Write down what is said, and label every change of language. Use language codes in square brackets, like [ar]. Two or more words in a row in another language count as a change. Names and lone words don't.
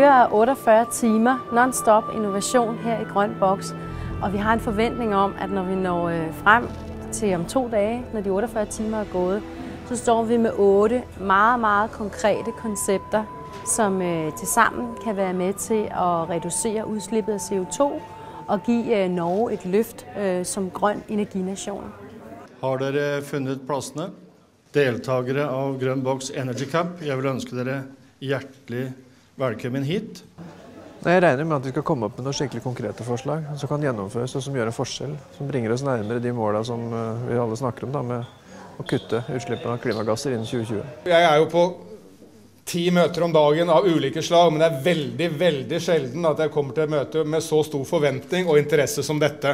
[da] 48 timer [en] non-stop innovation [da] her i Grøn Boks, og vi har en forventning om, at når vi når frem til om 2 dage, når de 48 timer er gået, så står vi med 8 meget, meget konkrete koncepter, som tilsammen kan være med til at reducere udslippet af CO2 og give Norge et løft som grøn energination. [no] Har dere fundet pladsene? Deltagere av Grøn Boks Energy Cup, jeg vil ønske dere hjertelig velkommen hit. Jeg regner med at vi skal komme opp med noen skikkelig konkrete forslag som kan gjennomføres og som gjør en forskjell, som bringer oss nærmere de målene som vi alle snakker om, da, med å kutte utslippene av klimagasser innen 2020. Jeg er jo på 10 møter om dagen av ulike slag, men det er veldig, veldig sjelden at jeg kommer til et møte med så stor forventning og interesse som dette.